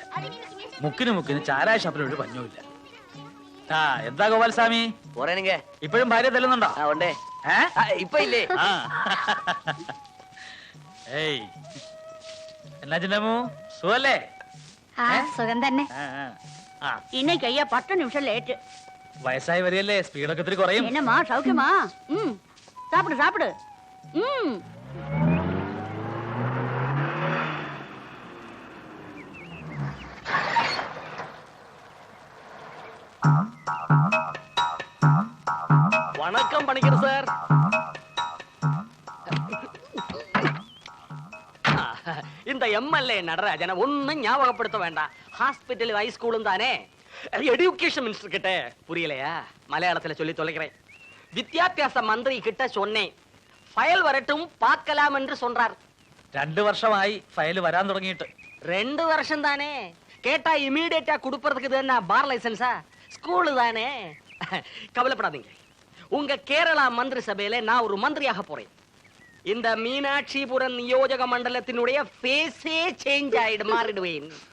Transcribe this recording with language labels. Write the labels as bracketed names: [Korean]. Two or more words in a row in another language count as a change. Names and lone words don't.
[Malayalam] മുക്കിന് ചാരായ ഷാപ്പിലൊരു പഞ്ഞുമില്ല. എന്താ ഗോപാൽസ്വാമി, ഇപ്പോഴും ഭാര്യ തല്ലുന്നുണ്ടോ? ഇപ്പൊ ഇല്ലേ? ഏയ്, എന്നാ ചിന്നമ്മു, സുഖല്ലേ? സുഖം തന്നെ. [Tamil] இன்னைக்கு ஐயா 10 நிமிஷம் லேட். [Malayalam] വയസ്സായി വരികയല്ലേ, സ്പീഡൊക്കെ ഇത്തിരി കുറയും. [Tamil] என்னம்மா சௌக்கியமா? சாப்பிடு. வணக்கம் பணிக்கர் சார். இந்த MLA நடராஜன ஒன்னும் ஞாபகப்படுத்த வேண்டாம். ஹாஸ்பிட்டல் ஹைஸ்கூலும் தானே. [English] education minister [Tamil] கிட்ட புரியலையா? மலையாளத்துல சொல்லி தொலைக்கிறேன். [Malayalam] വിദ്യാഭ്യാസ മന്ത്രി [Tamil] கிட்ட சொன்னேன். ஃபைல் வரட்டும் பாக்கலாம் என்னு சொல்றார். [Malayalam] 2 വർഷമായി ഫയൽ വരാൻ തുടങ്ങിയിട്ട്. [Tamil] 2 വർഷം தானே. கேட்டா இமிடியேட்டா குடுப்பறதுக்கு இது என்ன [English] bar licence? [Tamil] ஸ்கூல் தானே. கவலைப்படாதீங்க. உங்க கேரளா மந்திரி சபையில நான் ஒரு மந்திரியாக போறேன். இந்த மீனாட்சிபுரம் [Malayalam] നിയോജക മണ്ഡലത്തിനുടെ [English] face change [Tamil] ஆயிடு மாறிடுவேன்.